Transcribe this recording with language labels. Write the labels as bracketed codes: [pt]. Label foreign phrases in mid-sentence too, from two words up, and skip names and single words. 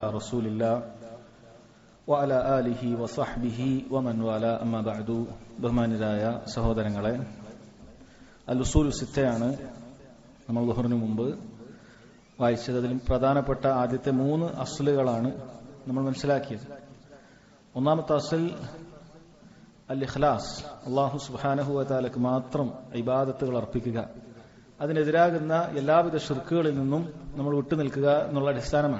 [ar] رسول الله وعلى آله وصحبه ومن والاه أما بعد [ml] ബഹുമാനിതരായ സഹോദരങ്ങളെ അൽ-ഉസൂൽ സിത്തയാണ് നമ്മൾ ളുഹറിന് മുമ്പ് വായിച്ചത്. അതിൽ പ്രധാനപ്പെട്ട ആദ്യത്തെ 3 അസ്ലുകളാണ് നമ്മൾ മനസ്സിലാക്കിയത്. ഒന്നാമത്തെ അസ്ൽ അൽ-ഇഖ്ലാസ്, [ar] الله سبحانه وتعالى [ml] മാത്രം ഇബാദത്തുകൾ അർപ്പിക്കുക, അതിനെതിരാകുന്ന എല്ലാവിധ ശിർക്കുകളിൽ നിന്നും നമ്മൾ വിട്ടുനിൽക്കുക എന്നുള്ള അടിസ്ഥാനമാണ്.